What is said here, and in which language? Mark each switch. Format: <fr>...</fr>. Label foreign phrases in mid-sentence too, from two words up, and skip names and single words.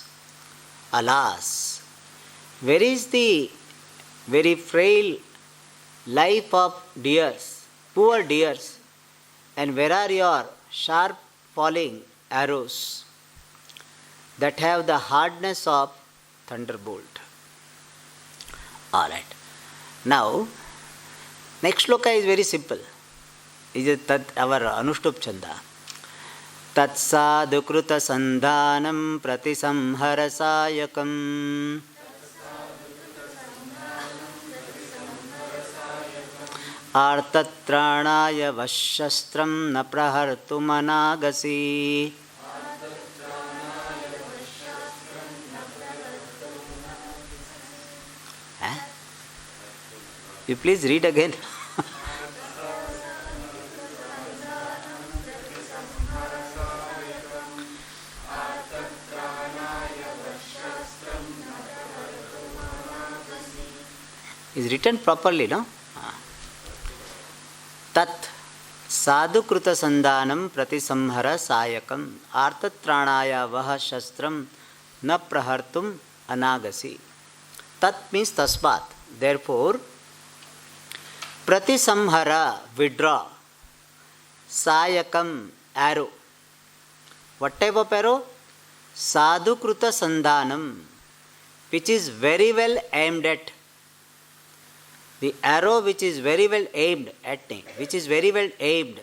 <en>Alas, where is the very frail life of deers, poor deers, and where are your sharp falling arrows that have the hardness of thunderbolt? Alright. Now, next shloka is very simple. Is our Anushtup Chanda.</en> <sa>Tatsadukruta sandhanam pratisamharasayakam artatranaya vashastram na prahartumanagasi.</sa> <en>You please read again. Is written properly, no?</en> <sa>Tat sadhukruta sandhanam pratisamhara sayakam artatranaya vaha shastram na prahartum anagasi.</sa> <en>Tat means tasmat. Therefore, Pratisamhara, withdraw. Sayakam, arrow. What type of arrow?</en> <sa>Sadhukruta sandhanam,</sa> <en>which is very well aimed at. The arrow which is very well aimed at me, which is very well aimed.</en>